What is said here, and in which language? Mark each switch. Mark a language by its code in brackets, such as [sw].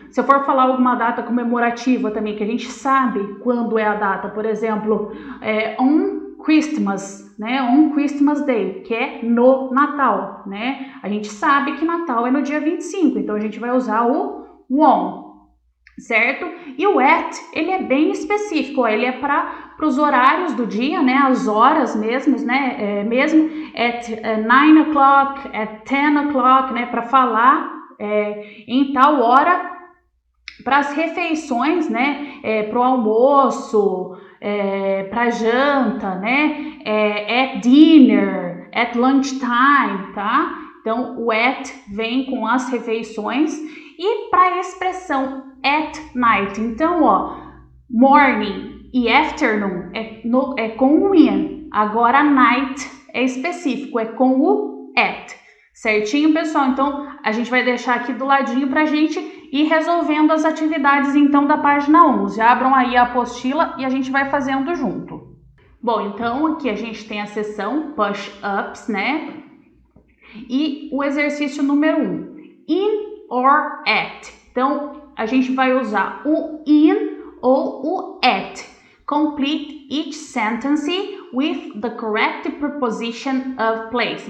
[pt] Se eu for falar alguma data comemorativa também, que a gente sabe quando é a data, por exemplo, [en] on Christmas, [pt] né? [en] On Christmas Day, [pt] que é no Natal, né? A gente sabe que Natal é no dia 25, então a gente vai usar o on, certo? E o at, ele é bem específico, ó, ele é para os horários do dia, né? As horas mesmo, né? [en] Mesmo at 9 o'clock, at 10 o'clock, né? [pt] Para falar em tal hora, para as refeições, né? Para o almoço, para janta, né? [en] At dinner, at lunchtime, tá? [pt] Então, o at vem com as refeições. E para a expressão [en] at night, [pt] então, ó, morning e afternoon é com o in. Agora, night é específico, é com o at. Certinho, pessoal? Então, a gente vai deixar aqui do ladinho para a gente ir resolvendo as atividades, então, da página 11. Abram aí a apostila e a gente vai fazendo junto. Bom, então, aqui a gente tem a seção push-ups, né? E o exercício número 1. [en] In or at. [pt] Então, a gente vai usar o in ou o at. [en] Complete each sentence with the correct preposition of place.